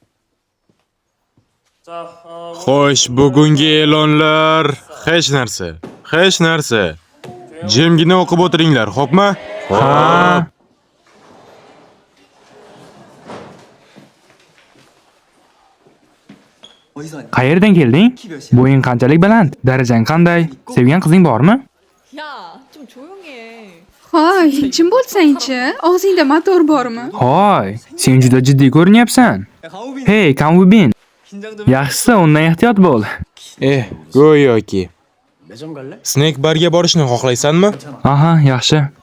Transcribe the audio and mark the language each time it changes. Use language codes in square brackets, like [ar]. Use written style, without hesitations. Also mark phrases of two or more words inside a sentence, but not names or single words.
[uz] Xo'sh, bugungi e'lonlar hech narsa. Jimgina o'qib o'tiringlar, xo'pmi? Ha. Qayerdan kelding? Bo'ying qanchalik baland? Darajang qanday? Sevgan qizing bormi? [ko] 야좀 조용히 해. [uz] Hoy, jim bo'lsang-chi, og'zingda motor bormi? Hoy, sen juda jiddiy ko'rinyapsan. Hey, Kanwubin. Yaxshisi, undan ehtiyot bo'l. Go'yoki. Snack barga borishni xohlaysanmi? Aha, yaxshi.